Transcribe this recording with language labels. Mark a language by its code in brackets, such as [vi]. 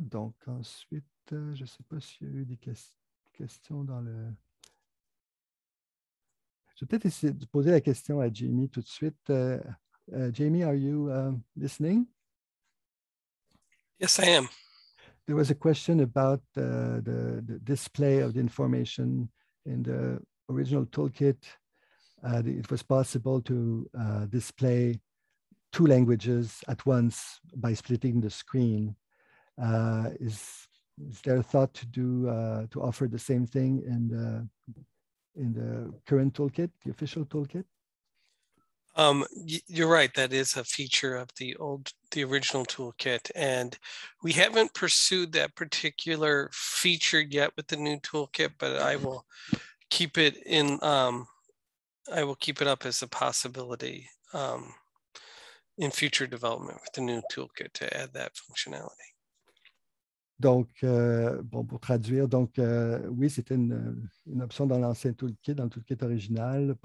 [fr] Donc, ensuite, je ne sais pas s'il y a eu des questions dans le... Je vais peut-être essayer de poser la question à Jamie tout de suite. [en] Jamie, are you listening? Yes, I am. There was a question about the display of the information in the original toolkit. It was possible to display two languages at once by splitting the screen. Is there a thought to do to offer the same thing in the current toolkit, the official toolkit? You're right. That is a feature of the original toolkit, and we haven't pursued that particular feature yet with the new toolkit. But I will keep it in. I will keep it up as a possibility in future development with the new toolkit to add that functionality. [fr] Donc, bon, pour traduire, donc oui, c'était une option dans l'ancien toolkit, dans le toolkit original.